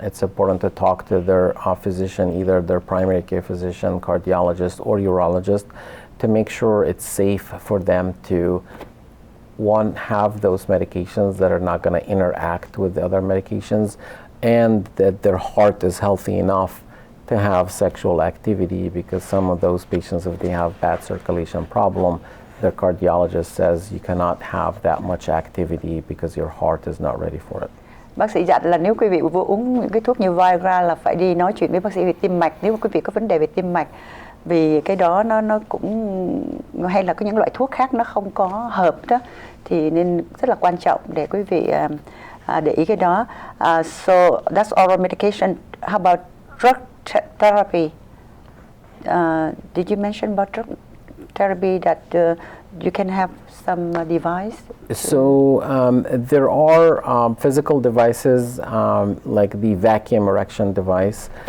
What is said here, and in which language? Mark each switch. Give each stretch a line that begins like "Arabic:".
English: It's important to talk to their physician, either their primary care physician, cardiologist, or urologist, to make sure it's safe for them to have those medications that are not going to interact with the other medications, and that their heart is healthy enough to have sexual activity, because some of those patients, if they have bad circulation problem, their cardiologist says you cannot have that much activity because your heart is not ready for it.
Vietnamese: Bác sĩ dặn là nếu quý vị vừa uống những cái thuốc như Viagra là phải đi nói chuyện với bác sĩ về tim mạch nếu mà quý vị có vấn đề về tim mạch, vì cái đó nó cũng, hay là có những loại thuốc khác nó không có hợp đó, thì nên rất là quan trọng để quý vị để ý cái đó.
English: So that's oral medication. How about drug therapy? Did you mention about drug therapy that you can have some device So there are physical devices like the vacuum erection device.